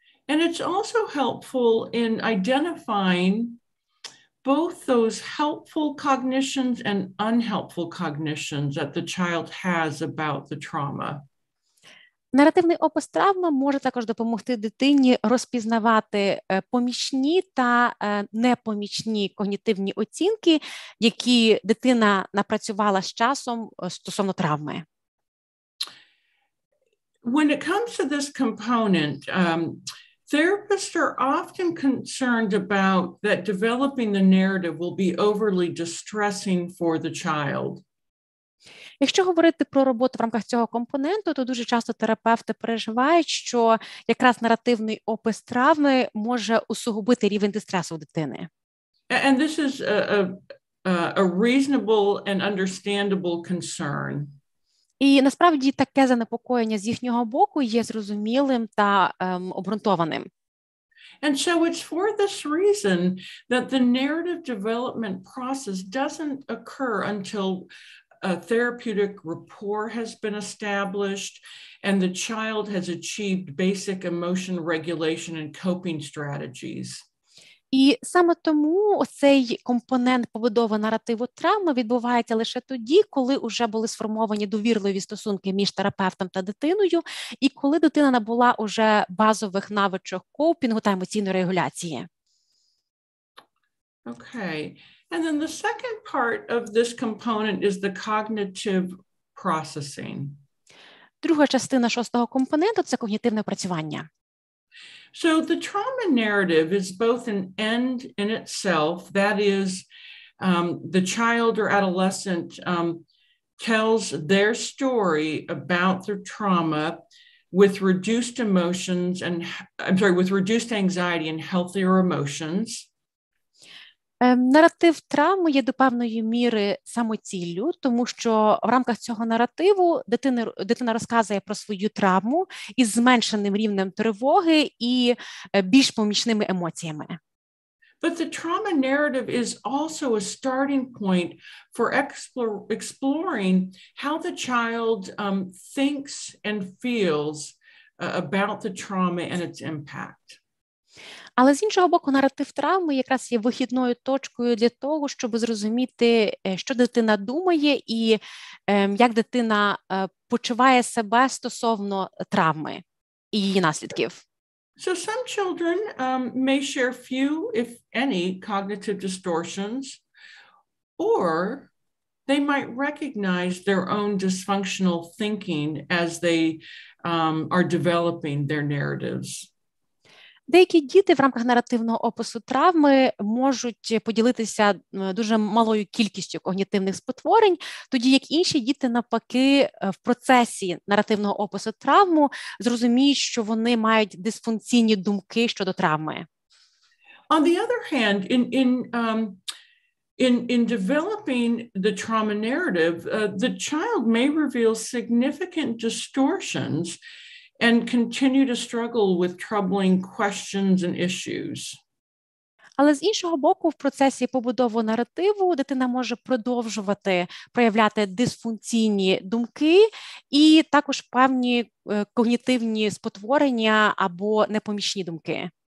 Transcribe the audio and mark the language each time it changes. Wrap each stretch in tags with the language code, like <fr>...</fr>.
<en>And it's also helpful in identifying both those helpful cognitions and unhelpful cognitions that the child has about the trauma.</en> <uk>Наративний опис травми може також допомогти дитині розпізнавати помічні та непомічні когнітивні оцінки, які дитина напрацювала з часом стосовно травми.</uk> <en>When it comes to this component, therapists are often concerned about that developing the narrative will be overly distressing for the child.</en> <uk>Якщо говорити про роботу в рамках цього компоненту, то дуже часто терапевти переживають, що якраз наративний опис травми може усугубити рівень дистресу у дитини.</uk> <en>And this is a reasonable and understandable concern.</en> <uk>І насправді таке занепокоєння з їхнього боку є зрозумілим та обґрунтованим.</uk> <en>And so it's for this reason that the narrative development process doesn't occur until a therapeutic rapport has been established and the child has achieved basic emotion regulation and coping strategies.</en> <uk>І саме тому оцей компонент побудови наративу травми відбувається лише тоді, коли вже були сформовані довірливі стосунки між терапевтом та дитиною, і коли дитина набула уже базових навичок копінгу та емоційної регуляції.</uk> <en>Okay. And then the second part of this component is the cognitive processing.</en> <uk>Друга частина шостого компоненту – це когнітивне опрацювання.</uk> <en>So the trauma narrative is both an end in itself, that is, the child or adolescent tells their story about their trauma with reduced emotions and, with reduced anxiety and healthier emotions.</en> <uk>Наратив травми є до певної міри самоціллю, тому що в рамках цього наративу дитина розказує про свою травму із зменшеним рівнем тривоги і більш помічними емоціями.</uk> <en>But the trauma narrative is also a starting point for exploring how the child thinks and feels about the trauma and its impact.</en> <uk>Але з іншого боку, наратив травми якраз є вихідною точкою для того, щоб зрозуміти, що дитина думає і як дитина почуває себе стосовно травми і її наслідків.</uk> <en>So some children may share few, if any, cognitive distortions, or they might recognize their own dysfunctional thinking as they are developing their narratives.</en> <uk>Деякі діти в рамках наративного опису травми можуть поділитися дуже малою кількістю когнітивних спотворень, тоді як інші діти, навпаки, в процесі наративного опису травму зрозуміють, що вони мають дисфункційні думки щодо травми.</uk> <en>On the other hand, in developing the trauma narrative, the child may reveal significant distortions and continue to struggle with troubling questions and issues.</en> <uk>Але з іншого боку, в процесі побудови наративу дитина може продовжувати проявляти дисфункційні думки і також певні когнітивні спотворення або непомічні думки.</uk>